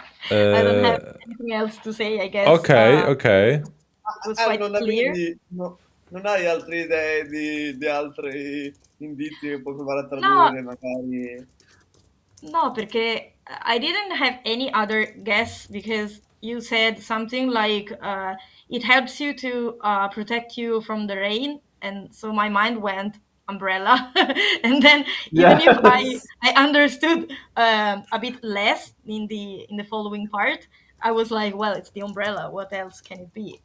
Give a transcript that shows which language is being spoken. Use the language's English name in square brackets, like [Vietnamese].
[English] I don't have anything else to say, I guess. Okay. It was quite clear. [Italian] Non hai altre idee di altri indizi che puoi provare a No, tradurre, magari? no, perché [English] I didn't have any other guess because you said something like it helps you to protect you from the rain, and so my mind went umbrella. And then even if I understood a bit less in the following part, I was like, well, it's the umbrella. What else can it be?